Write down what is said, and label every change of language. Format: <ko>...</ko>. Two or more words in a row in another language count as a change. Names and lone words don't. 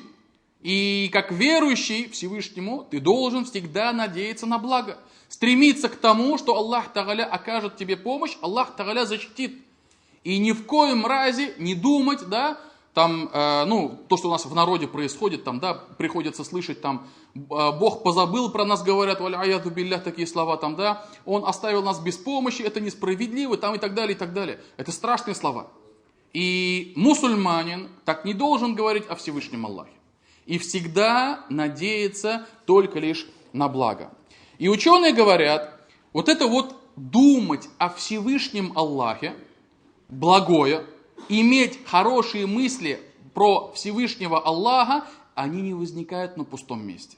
<ru>И как верующий Всевышнему, ты должен всегда надеяться на благо. Стремиться к тому, что Аллах Тааля окажет тебе помощь, Аллах Тааля защитит. И ни в коем разе не думать, да, там, то, что у нас в народе происходит, там, да, приходится слышать, там, Бог позабыл про нас, говорят,</ru> <ar>والعياذ بالله,</ar> <ru>такие слова, там, да, Он оставил нас без помощи, это несправедливо, там, и так далее, и так далее. Это страшные слова. И мусульманин так не должен говорить о Всевышнем Аллахе. И всегда надеяться только лишь на благо. И ученые говорят, вот это вот думать о Всевышнем Аллахе, благое, иметь хорошие мысли про Всевышнего Аллаха, они не возникают на пустом месте.</ru>